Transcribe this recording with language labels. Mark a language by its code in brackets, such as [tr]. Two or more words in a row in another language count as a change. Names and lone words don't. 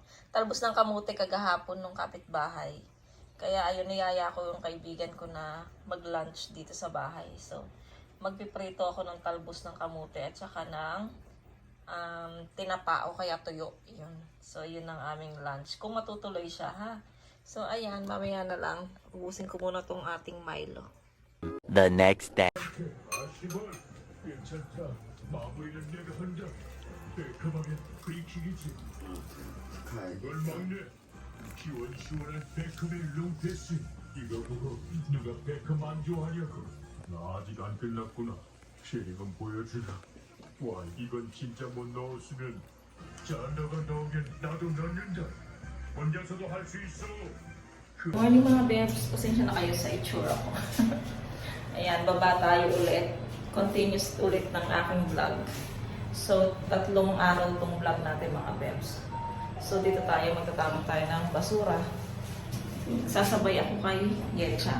[tl] Talbos ng kamote kagahapon nung kapitbahay. Kaya ayun, niyaya ko yung kaibigan ko na mag-lunch dito sa bahay. So, magpiprito ako ng talbos ng kamote at saka ng tinapa o kaya tuyo. Yun. So, yun ang aming lunch. Kung matutuloy siya, ha? So, ayan, mamaya na lang. Ubusin ko muna tong ating Milo. [en] The next day. [ko] 아시벌 괜찮다 마무리는 내가 한다 베컴하게 프리킥이지 이걸 막네 시원시원한 베컴의 롱패스 이거 보고 누가 베컴 안 좋아하냐고 나 아직 안 끝났구나 쉐링은 보여주라 와 이건 진짜 못 넣었으면 자너가 넣으면 나도 넣는다 혼자서도 할 수 있어 [tl] Morning mga bebs, pasensya na kayo sa itsura ko. Ayan, baba tayo ulit. Continuous ulit ng aking vlog. So, 3 araw itong vlog natin mga bebs. So, dito tayo, magtatapon tayo ng basura. Sasabay ako kay Yetchan.